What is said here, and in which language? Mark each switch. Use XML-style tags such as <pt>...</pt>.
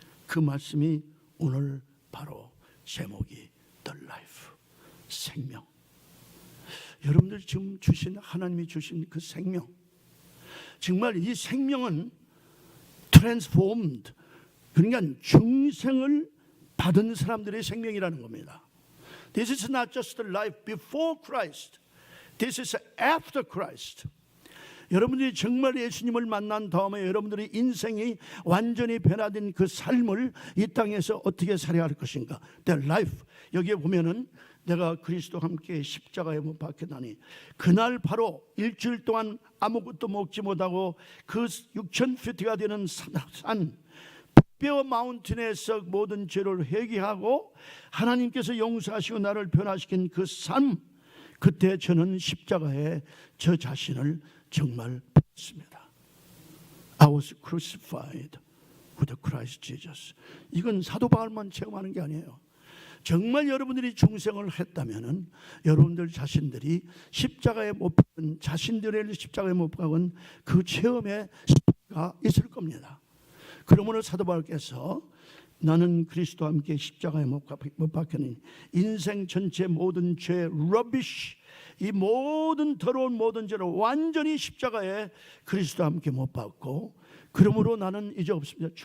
<ko>그 말씀이 오늘 바로 제목이 The Life, 생명. 여러분들 지금 주신, 하나님이 주신 그 생명, 정말 이 생명은 transformed, 그러니까 중생을 받은 사람들의 생명이라는 겁니다.</ko> <en>This is not just the life before Christ. This is after Christ.</en> <ko>여러분들이 정말 예수님을 만난 다음에 여러분들의 인생이 완전히 변화된 그 삶을 이 땅에서 어떻게 살아야 할 것인가.</ko> <en>Their life.</en> <ko>여기에 보면은 내가 그리스도와 함께 십자가에 못 박혔나니 그날 바로 일주일 동안 아무것도 먹지 못하고 그 6,000피트가 되는 산 뼈 마운틴에서 모든 죄를 회개하고 하나님께서 용서하시고 나를 변화시킨 그 삶, 그때 저는 십자가에 저 자신을 정말 봤습니다.</ko> <en>I was crucified with Christ Jesus.</en> <ko>이건 사도 바울만 체험하는 게 아니에요. 정말 여러분들이 중생을 했다면은 여러분들 자신들이 십자가에 못 박은, 자신들의 십자가에 못 박은 그 체험에 십자가 있을 겁니다. 그러므로 사도 바울께서 나는 그리스도와 함께 십자가에 못 박혔니 인생 전체 모든 죄 러비쉬, 이 모든 더러운 모든 죄를 완전히 십자가에 그리스도와 함께 못 박고, 그러므로 나는 이제 없습니다.</ko>